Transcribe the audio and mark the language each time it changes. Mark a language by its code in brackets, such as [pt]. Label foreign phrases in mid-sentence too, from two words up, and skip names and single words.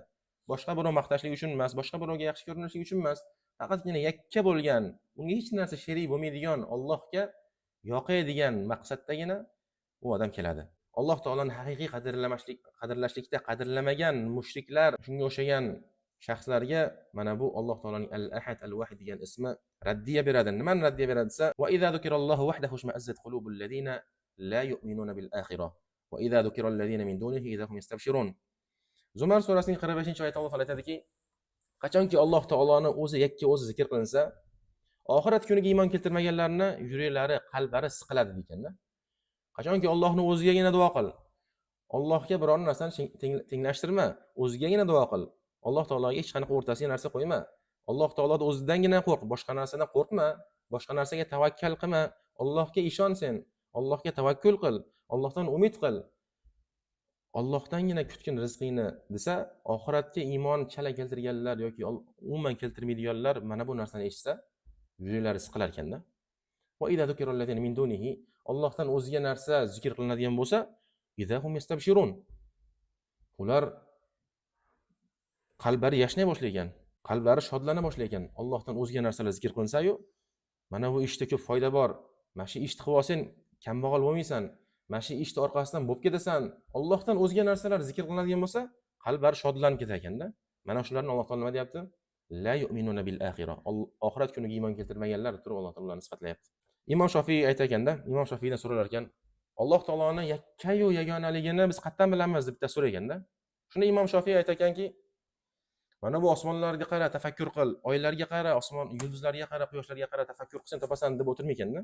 [uz] Boshqa birov maqtashlik uchun emas, boshqa birovga yaxshi ko'rinishlik uchun emas, faqatgina yakka bo'lgan, unga hech narsa sherik bo'lmaydigan, Allohga yoqaydigan maqsaddagina u odam keladi. Alloh taoloni haqiqiy qadrlashlikda qadrlamagan mushriklar, shunga o'xshagan shaxslarga mana bu Alloh taoloning Al-Ahad, Al-Wahid degan ismi raddiya beradi. Nimani raddiya beradi desa, [ar] وإذا ذكر الله وحده اشمأزت قلوب الذين لا يؤمنون بالآخرة وإذا ذكر الذين من دونه إذا هم يستبشرون. [uz] Zumar surasining 45-oyatida Alloh taolo aytadiki, qachonki Alloh taoloni o'zi yakka o'zi zikr qilinsa, oxirat kuniga iymon keltirmaganlarni yuraklari, qalblari siqiladi ekanda. Qachonki Allohni o'zigagina duo qil, Allohga biror narsani tenglashtirma, o'zigagina duo qil. Alloh taologa hech qanaqa o'rtasiga narsa qo'yma. Alloh taolodan o'zidangina qo'rq, boshqa narsadan qo'rqma, boshqa narsaga tavakkal qilma. Allohga ishon sen, Allohga tavakkul qil, Allohdan umid qil. Allohdangina kutgin rizqingni desa, oxiratga iymon chala keltirganlar yoki umuman keltirmaydiganlar mana bu narsani eshitsa, yuraklari siqilar ekanda. [ar] وإذا ذكر الذين من دونه, [uz] Allohdan o'ziga narsa zikr qilinadigan bo'lsa, [ar] إذا هم يستبشرون. [uz] Ular qalblari yashnay boshlagan, qalblari shodlana boshlagan. Allohdan o'ziga narsalar zikr qilinsa-yu, mana bu ishda ko'p foyda bor. Mana shu ishni qilib olsang, kambag'al bo'lmaysan. Mana shu ishni orqasidan bo'lib ketasan. Allohdan o'zga narsalar zikr qilinadigan bo'lsa, qalblari shodlanib ketar ekanda. Mana shularni Alloh taolo nima deyapti? [ar] لا يؤمنون بالآخرة. [uz] Oxirat kuniga iymon keltirmaganlar turib Alloh taolani sifatlayapti. Imom Shofiy aytaganda, Imom Shofiydan so'ralar ekan, Alloh taoloni yakka-yu yagonaligini biz qayerdan bilamiz deb bitta so'raganda, shunda Imom Shofiy aytaganki, mana bu osmonlarga qara, tafakkur qil, oylarga qara, osmon yulduzlarga qara, quyoshlarga qara, tafakkur qilsang topasan deb o'tirmaykanda.